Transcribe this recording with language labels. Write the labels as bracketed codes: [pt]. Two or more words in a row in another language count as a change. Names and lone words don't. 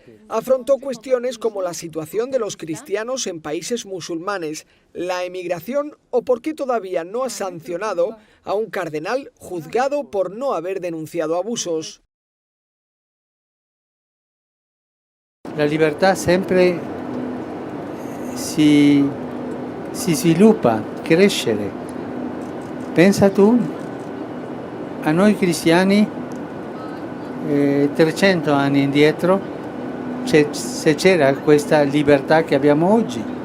[es] Afrontó cuestiones como la situación de los cristianos en países musulmanes, la emigración o por qué todavía no ha sancionado a un cardenal juzgado por no haber denunciado abusos. [it] La libertà sempre si sviluppa, crescere. Pensa tu a noi cristiani 300 anni indietro, se c'era questa libertà che abbiamo oggi.